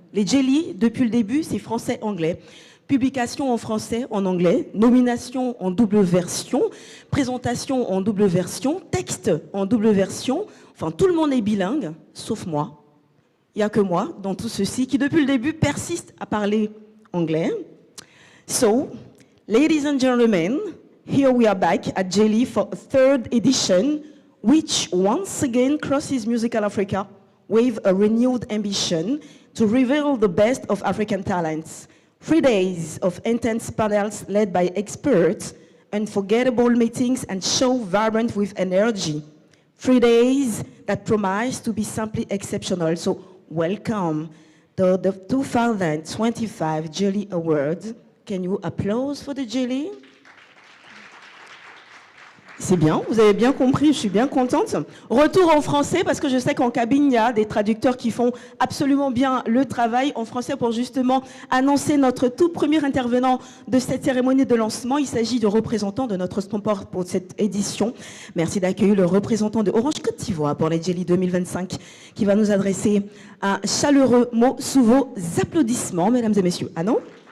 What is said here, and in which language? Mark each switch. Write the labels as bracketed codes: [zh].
[fr] Les Jayli, depuis le début, c'est français-anglais. Publication en français, en anglais, nomination en double version, présentation en double version, texte en double version. Enfin, tout le monde est bilingue, sauf moi. Il n'y a que moi, dans tout ceci, qui depuis le début persiste à parler anglais. [en] So, ladies and gentlemen, here we are back at Jayli for a third edition, which once again crosses Musical Africa with a renewed ambition to reveal the best of African talents. 3 days of intense panels led by experts, unforgettable meetings and show vibrant with energy. 3 days that promise to be simply exceptional. So welcome to the 2025 Jayli Awards. Can you applause for the Jayli? [fr] C'est bien, vous avez bien compris, je suis bien contente. Retour en français, parce que je sais qu'en cabine, il y a des traducteurs qui font absolument bien le travail en français pour justement annoncer notre tout premier intervenant de cette cérémonie de lancement. Il s'agit de représentants de notre sponsor pour cette édition. Merci d'accueillir le représentant de Orange Côte d'Ivoire pour les Jayli 2025 qui va nous adresser un chaleureux mot sous vos applaudissements, mesdames et messieurs. Ah non ?